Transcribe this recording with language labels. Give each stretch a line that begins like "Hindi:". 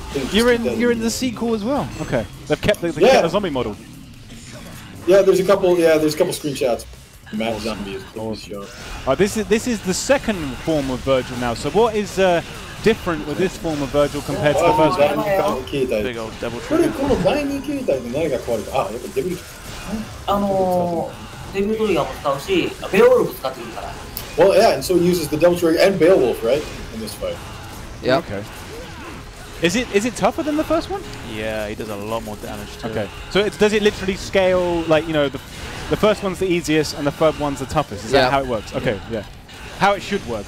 English: You're in the sequel as well. Okay. They've kept the zombie model. Yeah, there's a couple screenshots. Matt Zombie is shown. This is the second form of Virgil now. So what is different with this form of Virgil compared to the first one? Big old double trigger.
Japanese: この第2形態で何が変わるか。やっぱデビルトリガーも使うし、ベオルフ使ってるから。
English: Well, yeah, and so he uses the Devil Trigger and Beowulf, right, in this fight. Yeah. Okay. Is it tougher than the first one? Yeah, he does a lot more damage too. Okay. So does it literally scale like the first one's the easiest and the third one's the toughest? Is that how it works? Okay, yeah. How it should work.